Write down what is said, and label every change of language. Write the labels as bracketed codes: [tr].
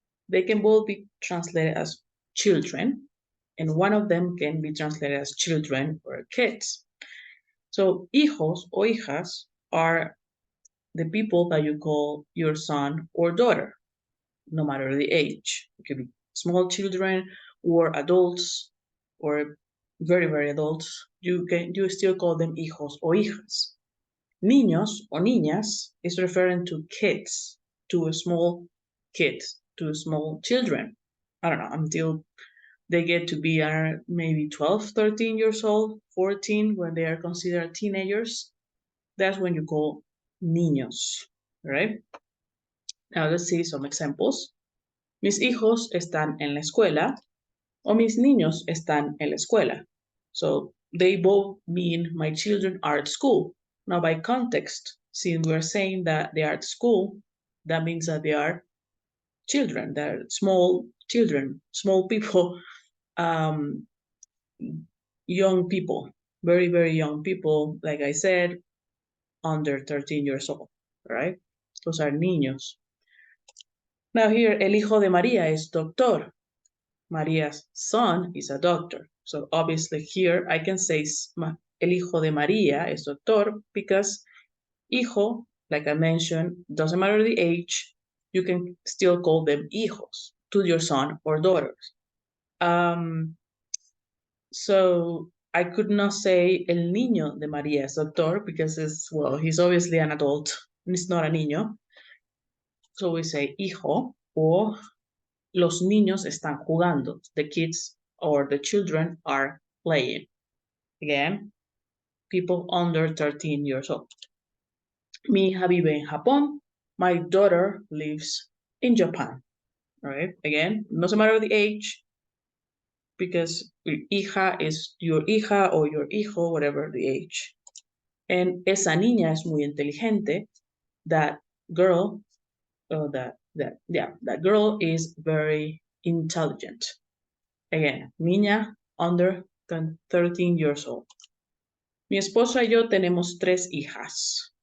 [en] They can both be translated as children, and one of them can be translated as children or kids. So hijos o hijas are the people that you call your son or daughter, no matter the age. It could be small children or adults or very, very adults. You still call them hijos o hijas. Niños o niñas is referring to kids, to small kids, to small children. I don't know, until they get to be maybe 12, 13 years old, 14, when they are considered teenagers. That's when you call niños, right? Now let's see some examples. [es] Mis hijos están en la escuela, o mis niños están en la escuela. [en] So they both mean my children are at school. Now by context, since we're saying that they are at school, that means that they are children, they're small children, small people, young people, very, very young people, like I said, under 13 years old, right? Those are niños. [es] Now here, el hijo de María es doctor. [en] Maria's son is a doctor. So obviously here I can say el hijo de María es doctor because hijo, like I mentioned, doesn't matter the age, you can still call them hijos to your son or daughters. So I could not say el niño de María es doctor because he's obviously an adult and it's not a niño. So we say hijo, or los niños están jugando. The kids or the children are playing. Again, people under 13 years old. [es] Mi hija vive en Japón. My daughter lives in Japan. [en] All right, again, no matter the age, because hija is your hija or your hijo, whatever the age. [es] And esa niña es muy inteligente. [en] That girl, that girl is very intelligent. Again, niña under 13 years old. [es] Mi esposo y yo tenemos 3 hijas.